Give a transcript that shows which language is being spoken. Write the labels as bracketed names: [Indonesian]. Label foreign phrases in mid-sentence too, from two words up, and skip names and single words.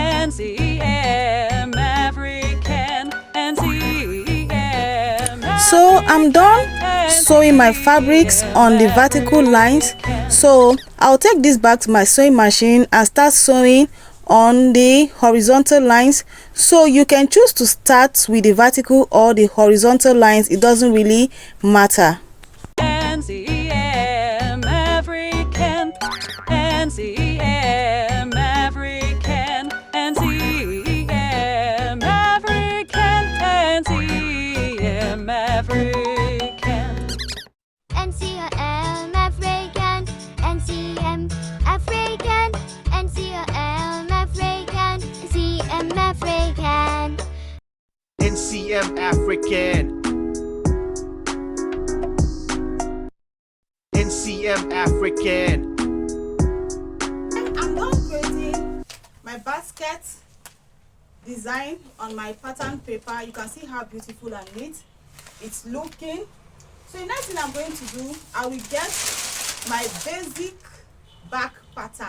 [English] NCM Afrik-Ann, NCM. So I'm done sewing my fabrics on the vertical lines. So I'll take this back to my sewing machine and start sewing on the horizontal lines. So you can choose to start with the vertical or the horizontal lines, it doesn't really matter. NCM Afrik-Ann, NCM Afrik-Ann, NCM Afrik-Ann, NCM Afrik-Ann. NCM Afrik-Ann, NCM Afrik-Ann, NCM Afrik-Ann, NCM Afrik-Ann. NCM Afrik-Ann. NCM Afrik-Ann. I'm done creating my basket design on my pattern paper. You can see how beautiful and neat it's looking. So the next thing I'm going to do, I will get my basic back pattern.